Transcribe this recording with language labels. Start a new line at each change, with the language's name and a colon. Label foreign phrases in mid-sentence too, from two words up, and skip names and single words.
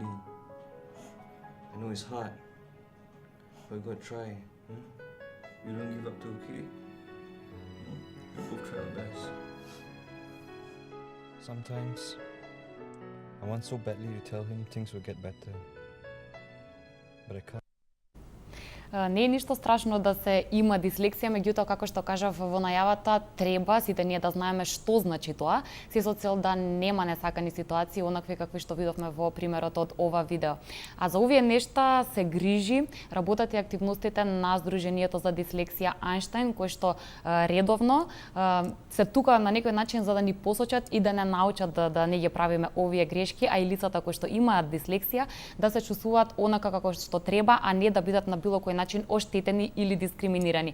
English: I know it's hard, but you gotta try. You don't give up too, okay? We'll both try our best. Sometimes I want so badly to tell him things will get better, but I can't.
Macedonian: Не е ништо страшно да се има дислексија, меѓутоа како што кажав во најавата, треба сите ние да знаеме што значи тоа, се со цел да нема несакани ситуации, онакви какви што видовме во примерот од ова видео. А за овие нешта се грижи работата и активностите на Сдруженијето за дислексија Ајнштајн, кои што редовно се тука на некој начин за да ни посочат и да не научат да не ги правиме овие грешки, а и лицата кои што имаат дислексија да се чувствуваат онака како што треба, а не да бидат на било кој начин оштетени или дискриминирани.